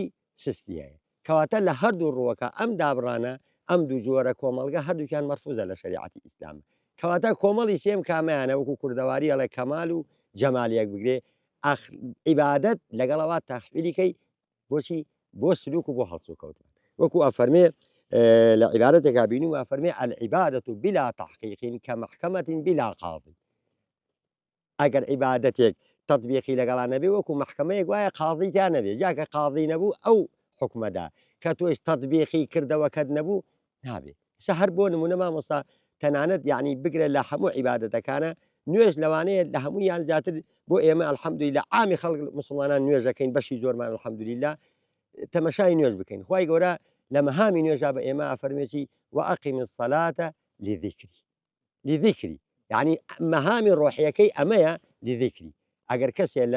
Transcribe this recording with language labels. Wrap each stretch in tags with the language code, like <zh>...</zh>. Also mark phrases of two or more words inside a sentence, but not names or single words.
<ckb>سستی هەیە کەواتە لە هەردوو ڕووەکە ئەم دابڕانە ئەم دوو جۆرە کۆمەڵگە هەردووکیان مەرفوزە لە شریعەتی ئیسلام کەواتە کۆمەڵی سێم کامیانە وەکو کوردەواری ئەڵێ کەمال و جەمالیەک بگرێ عیبادەت لەگەڵەوە تەحویلیکەی بۆچی بۆ سلوک و بۆ هەڵسو کەوتن وەکو ئەفەرمێ لە عیبادەتێکا بینی و ئەفەرمێ</ckb> <ar>العیبادەت بلا تحقیق کمحکەمەت بلا قاضی</ar> <ckb>ئەگەر عیبادەتێک تطبیقی لەگەڵان نەبێ وەکو محکەمەیەک وایە قاضی تا نەبێ جاکە قاضی نەبوو ئەو حکومەدا کە تۆش تطبیقی کردەوەکەت نەبوو نابێ سە هەر بۆ نمونە مامۆستا تەنانەت یعنی بگرە لە هەموو عیبادەتەکانە نوێژ لەوانەیە لە هەموویان زیاتر بۆ ئێمە الحەمدولیلا عامی خەڵک مسلمانان نوێژەکەین بەشی زۆرمان الحەمدولیلا تەمەشای نوێژ بکەین خوای گەورە لە مەهامی نوێژا بە ئێمە ئەفەرمێکی</ckb> <ar>وەئەقیم الصەلاتە لذیکری</ar> <ckb>یعنی مەهامی ڕۆحیەکەی ئەمەیە لذیکری ئەگەر کەسێ لە</ckb>